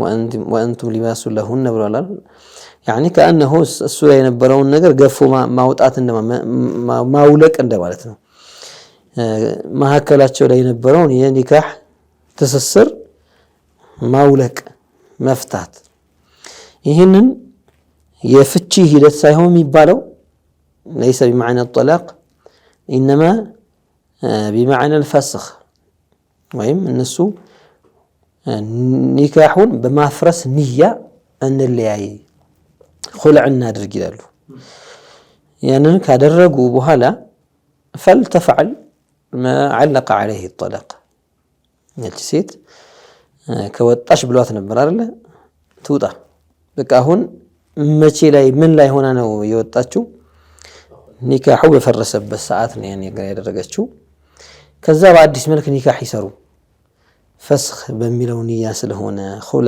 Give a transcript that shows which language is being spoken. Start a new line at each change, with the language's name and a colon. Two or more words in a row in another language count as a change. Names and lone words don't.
Arabic: وأنتم لباس لهن
Amharic: ብሏል።
Arabic: يعني كأنه
Amharic: እሱ ላይ የነበረውን ነገር ገፎ ማውጣት ማውለቅ እንደማለት ነው። ማከላቸው ላይ የነበረውን የኒካህ ትስስር ማውለቅ መፍታት። ይህንን የፍቺ ሂደት ሳይሆን የሚባለው
Arabic: ليس بمعنى الطلاق انما بمعنى الفسخ
Amharic: ወይም እነሱ ኒካሁን በማፍረስ ንያ እንለያይ ኹልዕ እናድርግ ይላሉ። ያንን ካደረጉ በኋላ
Arabic: فلتفعل ما علق عليه الطلاق
Amharic: ያቺ ሴት ከወጣሽ ብሏት ነበር አይደል? ትውጣ በቃ አሁን መቼ ላይ ምን ላይ ሆና ነው የወጣችው? ኒካሁ በፈረሰበት ሰዓት ነው ያን ነገር ያደረገችው። ከዛ በአዲስ መልክ ኒካህ ይሰሩ ፈስኽ በሚለው ንያ ስለሆነ ኹልዕ